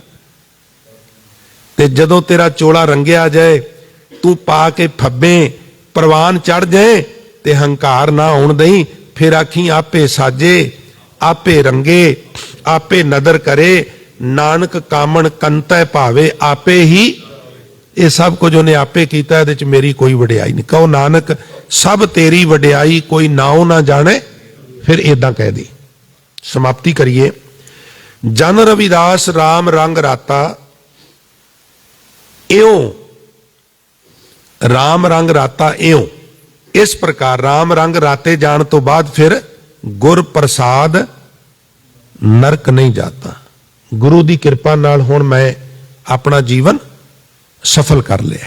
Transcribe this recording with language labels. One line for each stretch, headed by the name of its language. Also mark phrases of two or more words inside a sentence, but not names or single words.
Punjabi: ਤੇ ਜਦੋਂ ਤੇਰਾ ਚੋਲਾ ਰੰਗਿਆ ਜਾਏ, ਤੂ ਪਾ ਕੇ ਫੱਬੇ ਪਰਵਾਨ ਚੜ੍ਹ ਜਾਏ, ਤੇ ਹੰਕਾਰ ਨਾ ਆਉਣ ਦਈਂ, ਫਿਰ ਆਖੀ ਆਪੇ ਸਾਜੇ ਆਪੇ ਰੰਗੇ ਆਪੇ ਨਦਰ ਕਰੇ, ਨਾਨਕ ਕਾਮਣ ਕੰਤੈ ਭਾਵੇ ਆਪੇ ਹੀ। ਇਹ ਸਭ ਕੁਝ ਉਨ੍ਹੇਂ ਆਪੇ ਕੀਤਾ, ਇਹਦੇ ਚ ਮੇਰੀ ਕੋਈ ਵਡਿਆਈ ਨਹੀਂ। ਕਹੋ ਨਾਨਕ ਸਭ ਤੇਰੀ ਵਡਿਆਈ, ਕੋਈ ਨਾਉ ਨਾ ਜਾਣੇ, ਫਿਰ ਇੱਦਾਂ ਕਹਿ ਦੀ। ਸਮਾਪਤੀ ਕਰੀਏ। ਜਨ ਰਵਿਦਾਸ ਰਾਮ ਰੰਗ ਰਾਤਾ, ਇਉਂ ਰਾਮ ਰੰਗ ਰਾਤਾ ਇਉਂ। ਇਸ ਪ੍ਰਕਾਰ ਰਾਮ ਰੰਗ ਰਾਤੇ ਜਾਣ ਤੋਂ ਬਾਅਦ ਫਿਰ ਗੁਰ ਪ੍ਰਸਾਦ ਨਰਕ ਨਹੀਂ ਜਾਤਾ। ਗੁਰੂ ਦੀ ਕਿਰਪਾ ਨਾਲ ਹੁਣ ਮੈਂ ਆਪਣਾ ਜੀਵਨ ਸਫਲ ਕਰ ਲਿਆ।